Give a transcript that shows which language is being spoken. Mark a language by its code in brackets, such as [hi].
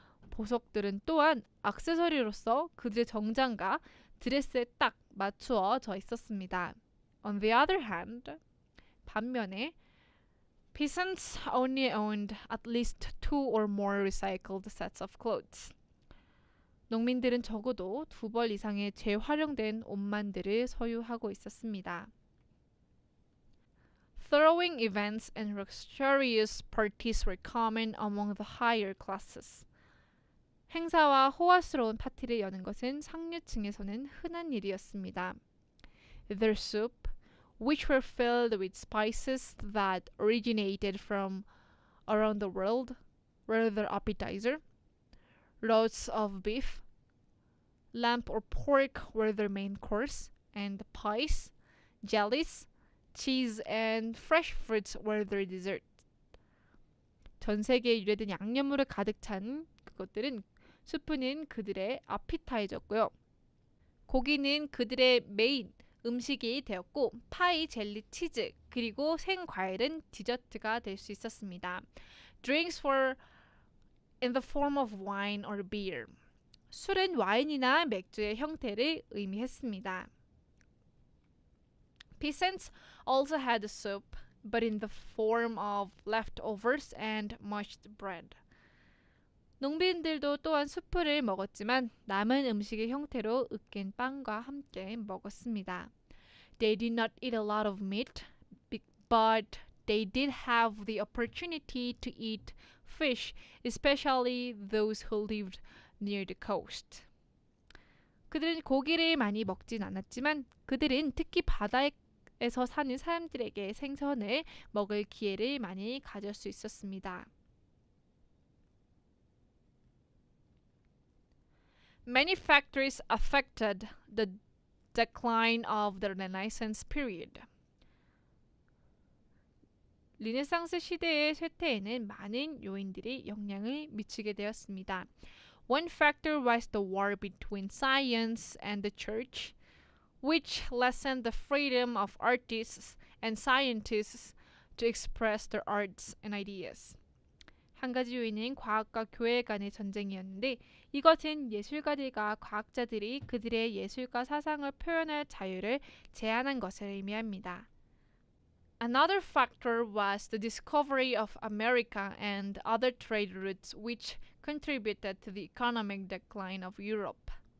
[ko] 보석들은 또한 액세서리로서 그들의 정장과 드레스에 딱 맞추어져 있었습니다. [en] On the other hand, [ko] 반면에 [en] peasants only owned at least 2 or more recycled sets of clothes. [ko] 농민들은 적어도 2벌 이상의 재활용된 옷만들을 소유하고 있었습니다. [en] Throwing events and luxurious parties were common among the higher classes. [ko] 행사와 호화스러운 파티를 여는 것은 상류층에서는 흔한 일이었습니다. [en] Their soup, which were filled with spices that originated from around the world, were their appetizer. Roasts of beef, lamb or pork were their main course, and pies, jellies, cheese, and fresh fruits were their dessert. [ko] 전 세계에 유래된 양념으로 가득 찬 그것들은 수프는 그들의 아피타이저고요. 고기는 그들의 메인 음식이 되었고 파이, 젤리, 치즈 그리고 생과일은 디저트가 될 수 있었습니다. [en] Drinks were in the form of wine or beer. [ko] 술은 와인이나 맥주의 형태를 의미했습니다. [en] Peasants also had soup, but in the form of leftovers and mashed bread. [ko] 농민들도 또한 수프를 먹었지만 남은 음식의 형태로 으깬 빵과 함께 먹었습니다. [en] They did not eat a lot of meat, but they did have the opportunity to eat fish, especially those who lived near the coast. [ko] 그들은 고기를 많이 먹진 않았지만 그들은 특히 바다에서 사는 사람들에게 생선을 먹을 기회를 많이 가질 수 있었습니다. [en] Many factors affected the decline of the Renaissance period. [ko] 르네상스 시대의 쇠퇴에는 많은 요인들이 영향을 미치게 되었습니다. [en] One factor was the war between science and the church, which lessened the freedom of artists and scientists to express their arts and ideas. [ko] 한 가지 요인은 과학과 교회 간의 전쟁이었는데 이것은 예술가들과 과학자들이 그들의 예술과 사상을 표현할 자유를 제한한 것을 의미합니다. [en] Another factor was the discovery of America and other trade routes which contributed to the economic decline of Europe.